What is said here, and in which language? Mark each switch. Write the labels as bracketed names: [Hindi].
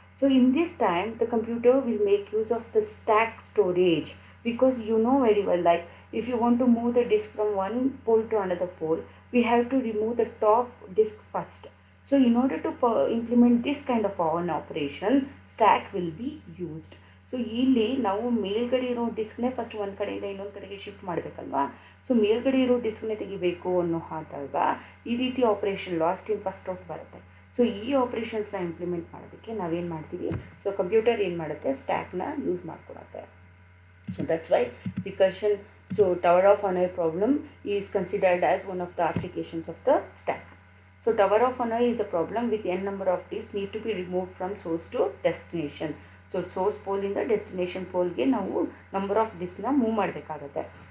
[English] So in this time the computer will make use of the stack storage, because you know very well, like if you want to move the disk from one pole to another pole, we have to remove the top disk first. So in order to implement this kind of an operation, stack will be used. [Kannada] So ಇಲ್ಲಿ ನಾವು ಮೇಲ್ಗಡೆ ಇರೋ ಡಿಸ್ಕ್ನೇ first ಒಂದು ಕಡೆಯಿಂದ ಇನ್ನೊಂದು ಕಡೆಗೆ shift ಮಾಡಬೇಕಲ್ವಾ. So ಮೇಲ್ಗಡೆ ಇರೋ ಡಿಸ್ಕ್ನೇ ತೆಗಿಬೇಕು ಅನ್ನೋ ಆದಾಗ ಈ ರೀತಿ operation lost in first out ಬರುತ್ತೆ. ಸೊ ಈ ಆಪರೇಷನ್ಸ್ನ ಇಂಪ್ಲಿಮೆಂಟ್ ಮಾಡೋದಕ್ಕೆ ನಾವೇನು ಮಾಡ್ತೀವಿ, ಸೊ ಕಂಪ್ಯೂಟರ್ ಏನು ಮಾಡುತ್ತೆ, ಸ್ಟ್ಯಾಕ್ನ use ಮಾಡ್ಕೊಳತ್ತೆ. [English] So that's why recursion, so Tower of Hanoi problem is considered as one of the applications of the stack. So Tower of Hanoi is a problem with n number of disks need to be removed from source to destination. [Kannada] So source pole in the destination pole ge ನಾವು number of disks na move ಮಾಡಬೇಕಾಗುತ್ತೆ.